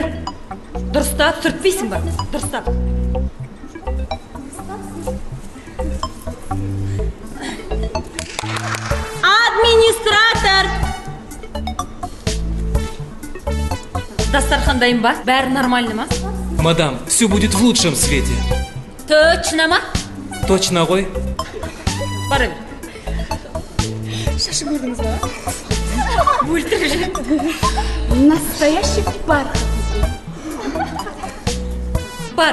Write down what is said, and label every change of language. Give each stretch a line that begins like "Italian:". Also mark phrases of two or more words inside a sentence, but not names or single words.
Kazakh: Дұрыстап сүртпейсің ба? Дұрыстап. Администратор! Дастархан дайын ба? Бәрі нормально ма?
Russian: Мадам, все будет в лучшем свете.
Kazakh: Точно ма? Точно ғой? Бара бер. Шашы көрдіңіз ба? Өлтіріп жүр.
Russian: Настоящий бархат.
Kazakh: Бар.